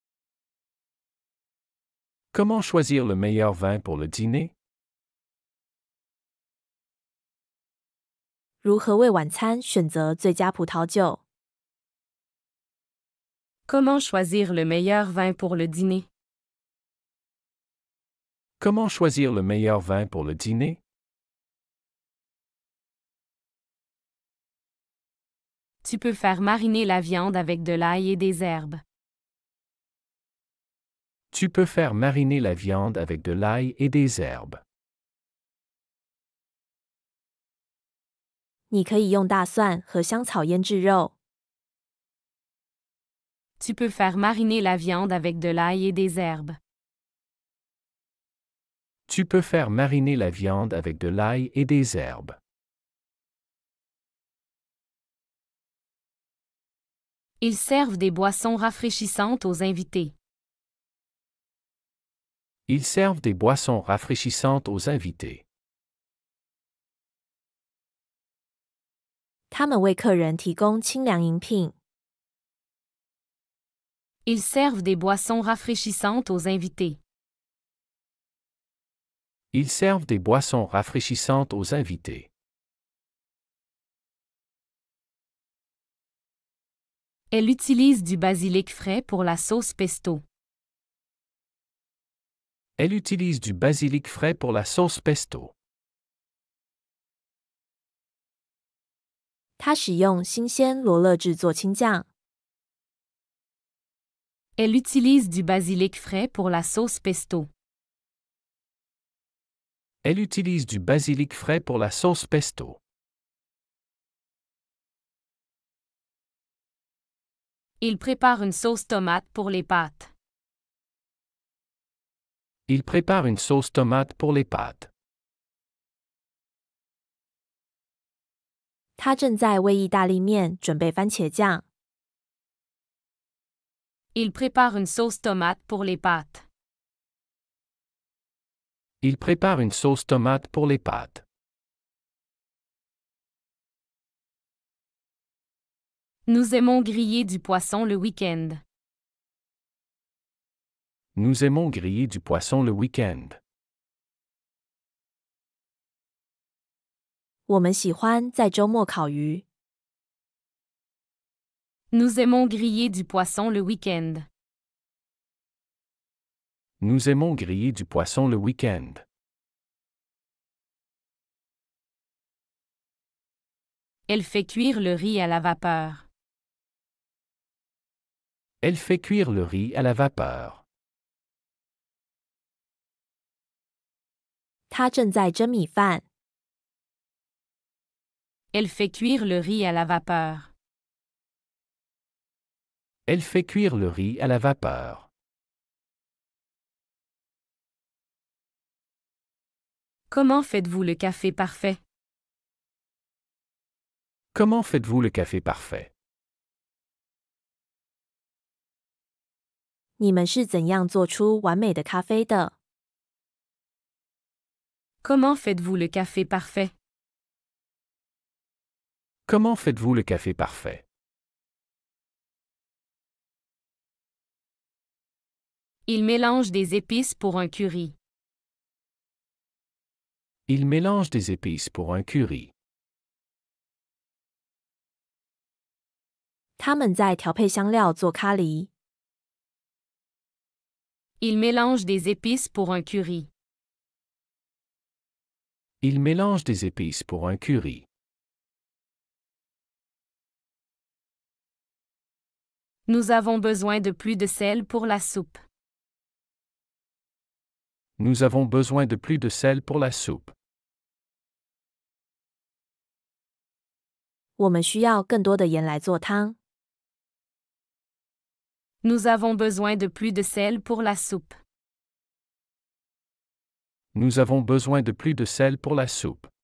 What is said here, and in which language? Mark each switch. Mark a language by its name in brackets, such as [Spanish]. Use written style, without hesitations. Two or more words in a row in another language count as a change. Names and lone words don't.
[French] Comment choisir le meilleur vin pour le dîner? [Chinese] 如何为晚餐选择最佳葡萄酒？ [French] Comment choisir le meilleur vin pour le dîner? Comment choisir le meilleur vin pour le dîner? Tu peux faire mariner la viande avec de l'ail et des herbes. Tu peux faire mariner la viande avec de l'ail et des herbes. [Chinese] 你可以用大蒜和香草腌制肉。 [French] Tu peux faire mariner la viande avec de l'ail et des herbes. Tu peux faire mariner la viande avec de l'ail et des herbes. Ils servent des boissons rafraîchissantes aux invités. Ils servent des boissons rafraîchissantes aux invités. [Chinese] 他们为客人提供清凉饮品。 [French] Ils servent des boissons rafraîchissantes aux invités. Ils servent des boissons rafraîchissantes aux invités. Elle utilise du basilic frais pour la sauce pesto. Elle utilise du basilic frais pour la sauce pesto. [Chinese] 它使用新鲜罗勒制作青酱。 [French] Elle utilise du basilic frais pour la sauce pesto. Elle utilise du basilic frais pour la sauce pesto. Il prépare une sauce tomate pour les pâtes. Il prépare une sauce tomate pour les pâtes. [Chinese] 他正在为意大利面准备番茄酱。 [French] Il prépare une sauce tomate pour les pâtes. Il prépare une sauce tomate pour les pâtes. Nous aimons griller du poisson le week-end. Nous aimons griller du poisson le week-end. [Chinese] 我们喜欢在周末烤鱼。 [French] Nous aimons griller du poisson le week-end. Nous aimons griller du poisson le week-end. Elle fait cuire le riz à la vapeur. Elle fait cuire le riz à la vapeur. [Chinese] 他正在蒸米饭。 [French] Elle fait cuire le riz à la vapeur. Elle fait cuire le riz à la vapeur. Comment faites-vous le café parfait? Comment faites-vous le café parfait? [Chinese] 你们是怎样做出完美的咖啡的？ [French] Comment faites-vous le café parfait? Comment faites-vous le café parfait? Il mélange des épices pour un curry. Il mélange des épices pour un curry. [Chinese] 他们在调配香料做咖喱。 [French] Il mélange des épices pour un curry. Il mélange des épices pour un curry. Nous avons besoin de plus de sel pour la soupe. Nous avons besoin de plus de sel pour la soupe. [Chinese] 我们需要更多的盐来做汤。 [French] Nous avons besoin de plus de sel pour la soupe. Nous avons besoin de plus de sel pour la soupe.